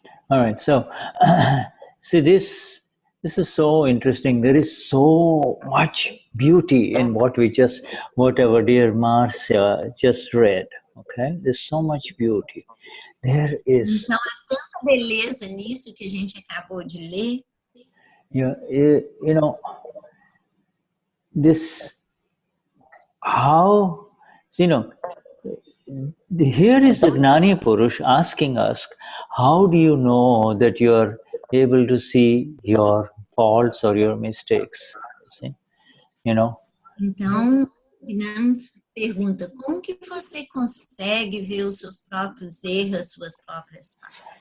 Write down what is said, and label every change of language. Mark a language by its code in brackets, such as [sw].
[en] All right, so see, this is so interesting. There is so much beauty in whatever dear Marcia just read. Okay, there's so much beauty. There is. [pt] Então há tanta beleza nisso que a gente acabou de ler. [en] Yeah, you know, this how, you know, here is the Gnani Purush asking us, how do you know that you are able to see your faults or your mistakes? See? You know? [pt] Então, Vignan pergunta, como que você consegue ver os seus próprios erros, suas próprias falhas?